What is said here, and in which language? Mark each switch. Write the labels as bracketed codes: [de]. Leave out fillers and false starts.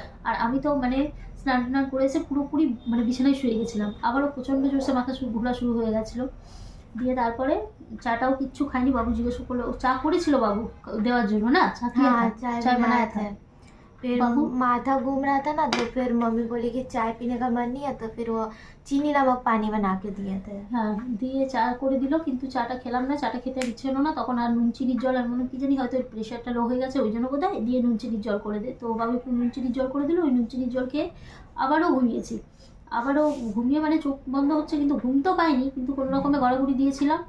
[bn] আর আমি তো মানে স্নান টান করে এসে পুরোপুরি মানে বিছানায় শুয়ে গেছিলাম, আবারও প্রচণ্ড জোরসে মাথা ঘোরা শুরু হয়ে গেছিলো। দিয়ে তারপরে চাটাও কিচ্ছু খাইনি। বাবু জিজ্ঞেস করলো, चा করেছিল বাবু দেওয়ার জন্য না, [hi] चा किया था, चाय बनाया था। फिर बाबू माथा घूम रहा था ना, तो फिर मम्मी बोली कि चाय पीने का मन नहीं है, तो फिर वो चीनी नमक पानी बना के दिए थे। [bn] হ্যাঁ, দিয়ে চা করে দিল, কিন্তু চাটা খেলাম না, চাটা খেতে ইচ্ছে হলো না। তখন আর নুন চিনির জল, আর মনে কি জানি হয়তো প্রেশারটা লো হয়ে গেছে ওই জন্য বোধহয়, দিয়ে নুন চিনির জল করে দে। তো বাবু একটু নুন চিনির জল করে দিল, ওই নুন চিনির জল খেয়ে আবারও ঘুমিয়েছি। ঘুমিয়ে মানে চোখ বন্ধ হচ্ছে কিন্তু ঘুম তো পাইনি, কিন্তু কোনো রকমে গড়াগড়ি দিয়েছিলাম।